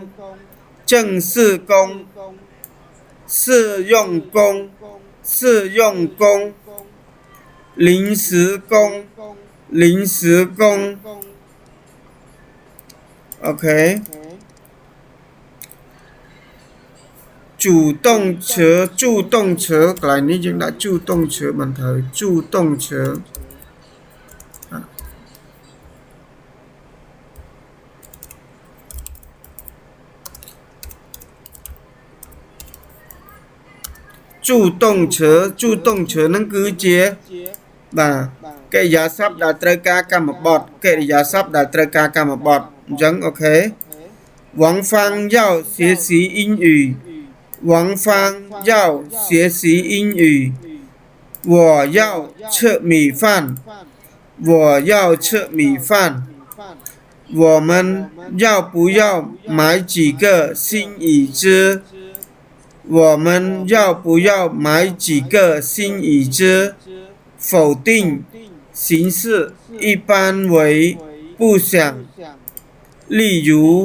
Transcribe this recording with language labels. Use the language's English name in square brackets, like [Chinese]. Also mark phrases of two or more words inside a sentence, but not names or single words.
[Chinese] 试用工临时工 [Khmer] OK 助動詞កន្លែងនេះយើងដាក់助動詞មិនត្រូវ助動詞助動詞នឹងគឺជាបាទកិរិយាសព្ទដែលត្រូវ ការកម្មបទកិរិយាសព្ទដែលត្រូវការកម្មបទអញ្ចឹងអូខេ [Chinese] 王芳要学习英语王芳要学习英语我要吃米饭我们要不要买几个新椅子我们要不要买几个新椅子否定形式一般为不想例如